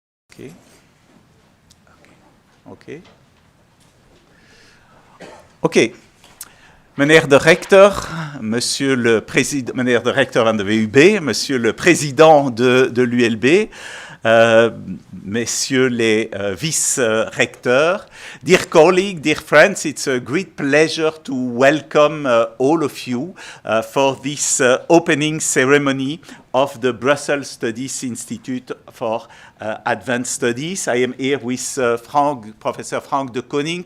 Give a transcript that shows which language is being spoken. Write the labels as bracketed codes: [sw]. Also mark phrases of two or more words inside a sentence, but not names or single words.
[en] Okay. Okay. Okay. [nl] Meneer de recteur, [fr] monsieur le président, [nl] meneer de recteur van de VUB, [fr] monsieur le président de l'ULB, messieurs les vice-recteurs, [en] dear colleagues, dear friends, it's a great pleasure to welcome all of you for this opening ceremony of the Brussels Studies Institute for Advanced Studies. I am here with Professor Frank Deconinck.